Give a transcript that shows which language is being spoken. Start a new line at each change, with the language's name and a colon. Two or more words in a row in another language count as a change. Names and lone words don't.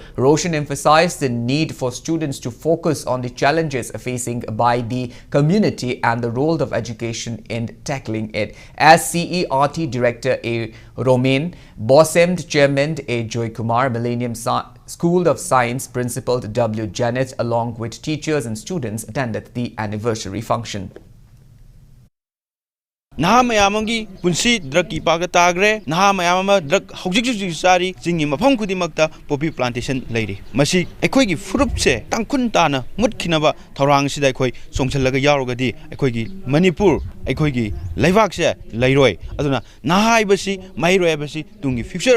English: Roshan emphasized the need for students to focus on the challenges facing by the community and the role of education in tackling it. As CERT Director A. Romain, BOSEMD Chairman A. Joy Kumar, Millennium School of Science Principal W. Janet, along with teachers and students, attended the anniversary function.
Manipuri: Naha mayamangi punsi drug ki paga tagre naha mayamama drug hojik sari jingi mafam kudimakta
English: poppy plantation
Manipuri: leiri masi ekhoi gi furup se tangkun tana mutkhinaba thorang sidai khoi songchalaga yarogadi ekhoi gi Manipur ekhoi gi laibak se leiroi aduna naha ibasi mairoi ibasi tungi future